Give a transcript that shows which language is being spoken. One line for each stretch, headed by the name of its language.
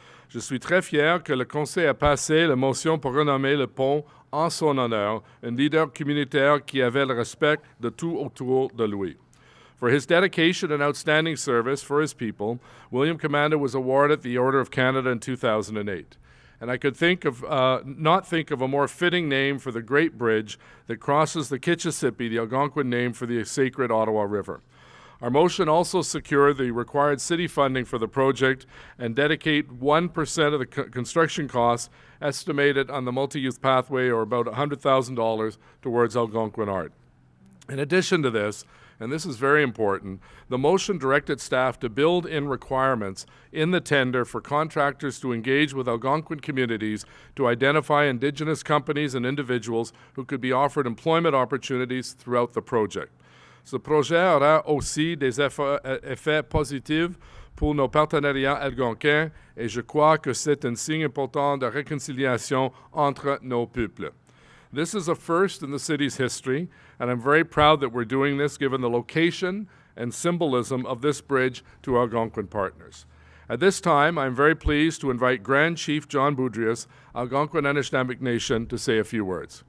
French: Je suis très fier que le Conseil a passé la motion pour renommer le pont en son honneur, un leader communautaire qui avait le respect de tout autour de lui.
English: For his dedication and outstanding service for his people, William Commanda was awarded the Order of Canada in 2008. And I could not think of a more fitting name for the great bridge that crosses the Kitchissippi, the Algonquin name for the sacred Ottawa River. Our motion also secured the required city funding for the project and dedicate 1% of the construction costs estimated on the multi-use pathway, or about $100,000, towards Algonquin art. In addition to this, and this is very important, the motion directed staff to build in requirements in the tender for contractors to engage with Algonquin communities to identify Indigenous companies and individuals who could be offered employment opportunities throughout the project.
French: Ce projet aura aussi des effets positifs pour nos partenariats algonquins et je crois que c'est un signe important de réconciliation entre nos peuples.
English: This is a first in the city's history, and I'm very proud that we're doing this given the location and symbolism of this bridge to our Algonquin partners. At this time, I'm very pleased to invite Grand Chief John Boudreas, Algonquin Anishinàbeg Nation, to say a few words.